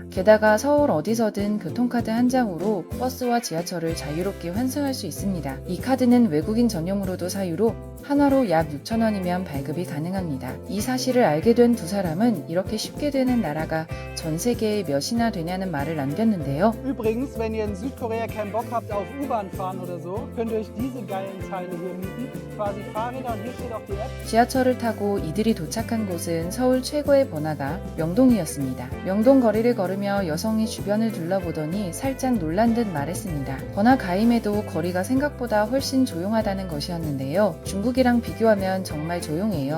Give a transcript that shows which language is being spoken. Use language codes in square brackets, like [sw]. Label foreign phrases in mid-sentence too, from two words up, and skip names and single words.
[ko] 게다가 서울 어디서든 교통카드 한 장으로 버스와 지하철을 자유롭게 환승할 수 있습니다. 이 카드는 외국인 전용으로도 사유로 한화로 약 6,000원이면 발급이 가능합니다. 이 사실을 알게 된 두 사람은 이렇게 쉽게 되는 나라가 전 세계에 몇이나 되냐는 라는 말을 남겼는데요. [de] Übrigens, wenn ihr in Südkorea keinen Bock habt auf U-Bahn fahren oder so, könnt ihr euch diese geilen Teile hier mieten. Quasi Fahrräder und hier steht auch die App. [ko] 지하철을 타고 이들이 도착한 곳은 서울 최고의 번화가 명동이었습니다. 명동 거리를 걸으며 여성이 주변을 둘러보더니 살짝 놀란 듯 말했습니다. 번화가임에도 거리가 생각보다 훨씬 조용하다는 것이었는데요. 중국이랑 비교하면 정말 조용해요.